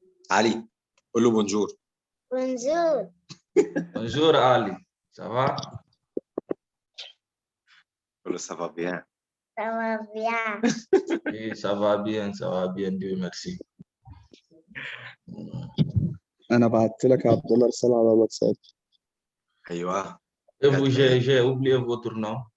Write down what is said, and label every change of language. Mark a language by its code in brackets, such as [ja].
[ar] Ali, قول له [fr] bonjour. Bonjour. Bonjour, Ali. Ça va? [ar] قول له [fr] ça va bien. Ça va bien. Oui, ça va bien, Dieu merci. [ar] انا بعت لك يا عبد الله رساله على الواتساب. ايوه. [fr] Et vous, j'ai oublié votre nom.